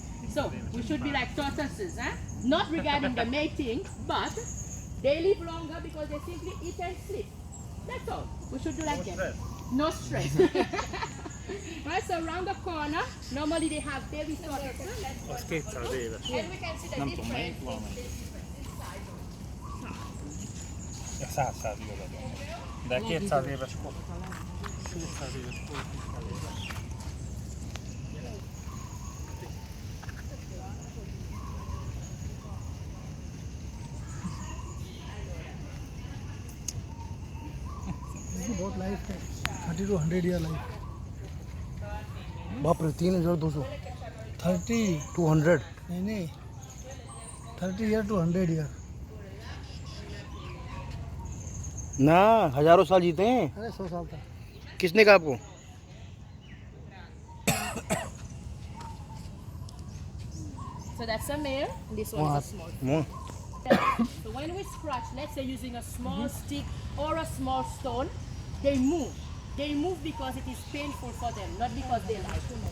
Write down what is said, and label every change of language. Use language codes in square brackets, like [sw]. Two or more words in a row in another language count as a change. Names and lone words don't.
[en] So we should be like tortoises, eh? Not regarding the mating, but they live longer because they simply eat and sleep. That's all. We should do like them. No stress. Right, so around the corner, normally they have baby tortoises. And we can see the difference in this size. [hu] Ja 100 igazad van. De 200 éves kor. 200 éves kor is elég. [hi] बहुत लाइफ है, [en] 30 to 100 year life. [hi] बाप रे 3200 30 to 100 नहीं [en] 30 year to 100 year. [hi] ना हजारों साल जीते हैं। अरे 100 साल तक। किसने कहा आपको? [en] So that's a male, this one is a small. [hi] मुंह [en] So when we scratch, let's say using a small stick or a small stone, they move. They move because it is painful for them, not because they like it.